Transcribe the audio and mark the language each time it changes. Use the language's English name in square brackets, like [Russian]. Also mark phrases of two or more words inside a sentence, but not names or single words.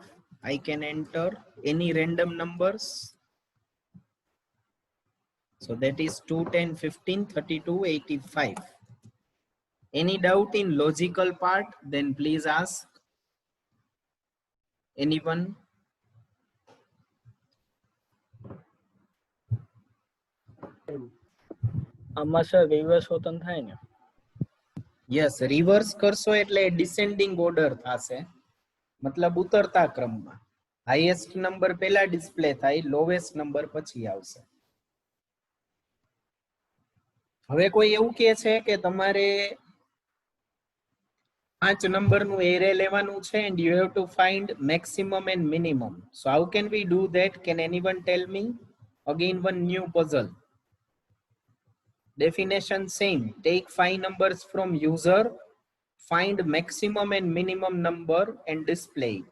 [English] I can enter any random numbers. So that is 2 10 15 32 85. Any doubt in logical part, then please ask. Anyone? [Gujarati] આમાં સર રિવર્સ હોતન થાય ને? યસ, રિવર્સ કરશો એટલે [English] descending order [Gujarati] થશે, મતલબ ઉતરતા ક્રમમાં. [English] highest number [Gujarati] પહેલા ડિસ્પ્લે થાય, [English] lowest number [Gujarati] પછી આવશે. હવે કોઈ એવું કહે છે કે તમારે 5 નંબરનું એરે લેવાનું છે [English] and you have to find maximum and minimum. So how can we do that? Can anyone tell me? Again one new puzzle. Definition same. Take 5 numbers from user, find maximum and minimum number and display it.